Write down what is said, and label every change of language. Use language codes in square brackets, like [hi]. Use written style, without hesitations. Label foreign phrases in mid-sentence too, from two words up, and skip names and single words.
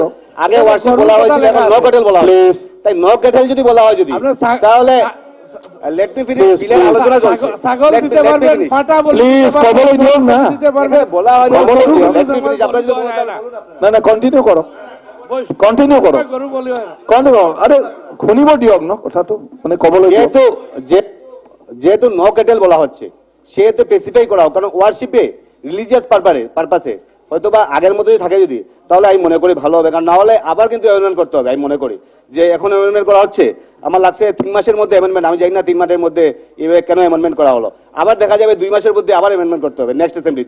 [bn] আগে ওয়ার্শিপ বলা হয়েছিল, এখন [en] no cattle [bn] বলা হয়। তাই [en] no cattle [bn] যদি বলা হয় যদি, তাহলে [en] let me finish, [bn] বিলের আলোচনা চলছে, ছাগল দিতে পারবেন, ফাটা বলি প্লিজ খবর দিও না, বলা হয় [en] let me finish. [bn] আপনারা যদি না কন্টিনিউ করো, [as] আরে শুনিব দিয়ক ন কথাটো, মানে কবলৈ [bn] যেহেতু [en] no cattle [bn] বলা হচ্ছে সেহেতু স্পেসিফাই করা হোক, কারণ ওয়ার্শিপে [en] religious purposeে [bn] হয়তো বা আগের মতো যদি থাকে যদি, তাহলে আমি মনে করি ভালো হবে। কারণ না হলে আবার কিন্তু অ্যামেন্ডমেন্ট করতে হবে। আমি মনে করি যে এখন অ্যামেন্ডমেন্ট করা হচ্ছে, আমার লাগছে 3 মাসের মধ্যে অ্যামেন্ডমেন্ট, আমি জানি না 3 মাসের মধ্যে এভাবে কেন অ্যামেন্ডমেন্ট করা হলো, আবার দেখা যাবে 2 মাসের মধ্যে আবার অ্যামেন্ডমেন্ট করতে হবে [en] next assemblyতে।